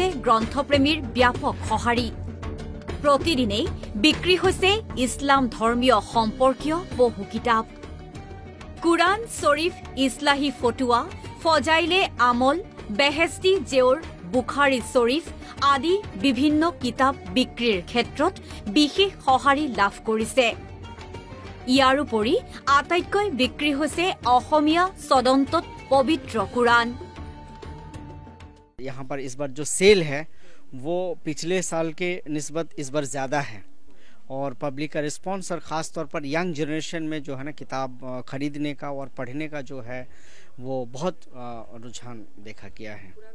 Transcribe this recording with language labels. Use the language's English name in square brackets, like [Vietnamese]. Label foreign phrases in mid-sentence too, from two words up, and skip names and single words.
[Assamese] গ্ৰন্থপ্ৰেমীৰ ব্যাপক সঁহাৰি প্ৰতিদিনেই বিক্ৰী হৈছে ইছলাম ধৰ্মীয় সম্পৰ্কীয় বহু কিতাপ কুৰাণ শ্বৰীফ ইছলাহী ফটোৱা ফজাইলে আমল বেহেস্তি জেউৰ বুখাৰী শ্বৰীফ আদি বিভিন্ন কিতাপ বিক্ৰীৰ ক্ষেত্ৰত বিশেষ সঁহাৰি লাভ কৰিছে ইয়াৰ উপৰি আটাইতকৈ বিক্ৰী হৈছে অসমীয়া সদন্তত পবিত্ৰ কুৰাণ [Hindi] यहाँ पर इस बार जो सेल है वो पिछले साल के निस्बत इस बार ज़्यादा है और पब्लिक का रिस्पांस और ख़ास तौर पर यंग जनरेशन में जो है ना किताब खरीदने का और पढ़ने का जो है वो बहुत रुझान देखा गया है।